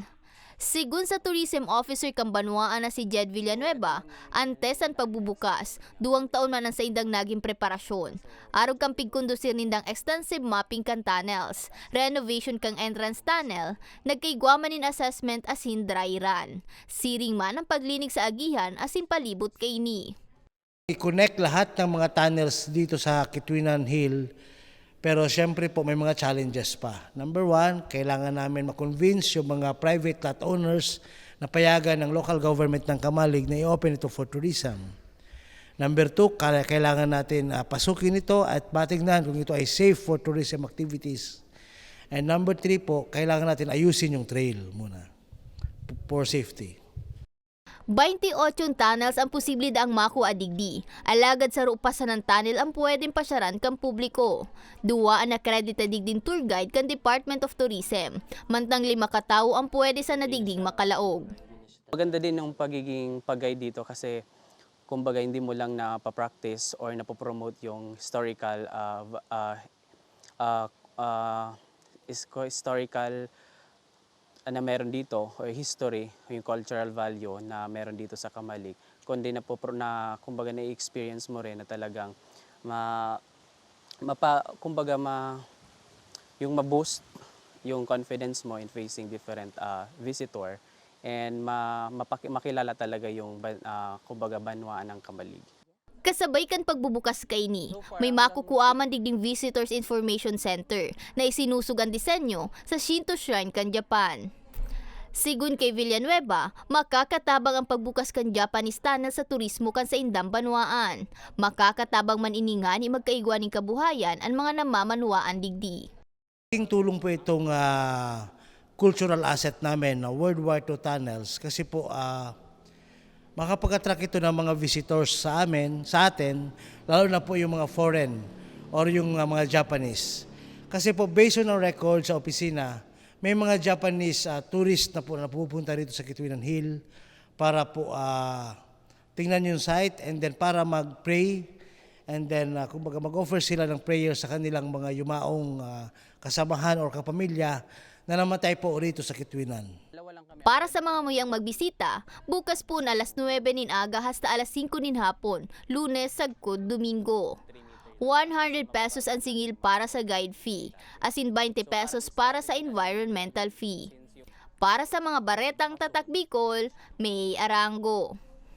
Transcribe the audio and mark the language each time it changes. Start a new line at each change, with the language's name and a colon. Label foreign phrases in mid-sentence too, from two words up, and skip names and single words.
Bikol: Sigun sa tourism officer kang Banwaan na si Jed Villanueva, antes ang pagbubukas, 2 taon man ang sa indang naging preparasyon. Arog kang pigkondusir nindang
English: extensive mapping
Bikol: kan tunnels, renovation kang
English: entrance tunnel,
Bikol: nagkaigwamanin assessment asin
English: dry run.
Bikol: Siring man ang paglinig sa agihan asin palibot kay ni.
Filipino: I-connect lahat ng mga tunnels dito sa Kitwinan Hill. Pero siyempre po may mga challenges pa. Number 1, kailangan namin ma-convince yung mga
English: private lot owners
Filipino: na payagan ng local government ng Kamalig na i-open ito
English: for tourism.
Filipino: Number 2, kailangan natin pasukin ito at matignan kung ito ay
English: safe for tourism activities. And number 3
Filipino: po, kailangan natin ayusin yung trail muna
English: for safety.
Bikol: 28 tunnels ang posible daang makuha digdi. Alagad sa rupasan ng tunnel ang pwedeng pasyaran kang publiko. 2 ang accredited digding tour guide kan Department of Tourism. Mantang 5 katao ang pwede sa nadigding makalaog.
Filipino: Maganda din yung pagiging pag-guide dito kasi kumbaga hindi mo lang napapractice or napopromote yung historical na meron dito, o history, yung
English: cultural value
Filipino: na meron dito sa Kamalig, kundi kumbaga na-experience mo rin na talagang yung ma-boost yung confidence mo
English: in facing different visitor and
Filipino: makilala talaga yung kumbaga banwaan ng Kamalig.
Bikol: Kasabay kan pagbubukas kay ni, may makukuaman digding Visitors Information Center na isinusog ang disenyo sa Shinto Shrine kan Japan. Sigun kay Villanueva, makakatabang ang pagbukas kan Japanese tunnel sa turismo kan sa indang banwaan. Makakatabang man iningan ni magkaigwaning kabuhayan ang mga namamanwaan digdi.
Filipino: Tulong po itong
English: cultural asset
Filipino: namin na World War II tunnels kasi po makapag-attract ito ng mga visitors sa atin, lalo na po yung mga
English: foreign or
Filipino: yung mga Japanese. Kasi po
English: based on our record
Filipino: sa opisina, may mga Japanese tourists na po na pupunta rito sa Kitwinan Hill para po tingnan yung site
English: and then
Filipino: para mag-pray
English: and then
Filipino: kumbaga mag-offer sila ng prayer sa kanilang mga yumaong kasamahan or kapamilya na namatay po rito sa Kitwinan.
Bikol: Para sa mga muyang magbisita, bukas po na alas 9 nin aga hasta alas 5 nin hapon, Lunes, Sagkod, Domingo. 100 pesos ang singil para sa
English: guide fee,
Bikol: asin 20 pesos para sa
English: environmental fee.
Bikol: Para sa mga baretang tatak Bicol, may Arango.